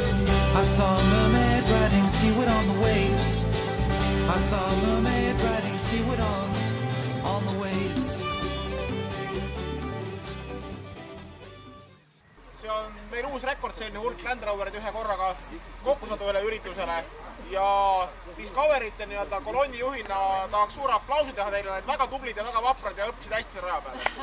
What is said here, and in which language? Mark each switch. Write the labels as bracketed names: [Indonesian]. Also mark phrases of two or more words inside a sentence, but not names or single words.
[English] I saw a mermaid riding seaward on the waves. I saw a mermaid riding seaward on the waves. [Estonian] See on meil uus rekord, selline hulk Land Roverid ühe korraga kokku saada üle üritusele. Ja Discoverite nii-öelda kolonni juhina tahaks suure aplausi teha teile, need väga tublid ja väga vaprad ja õppisid hästi selle raja peale.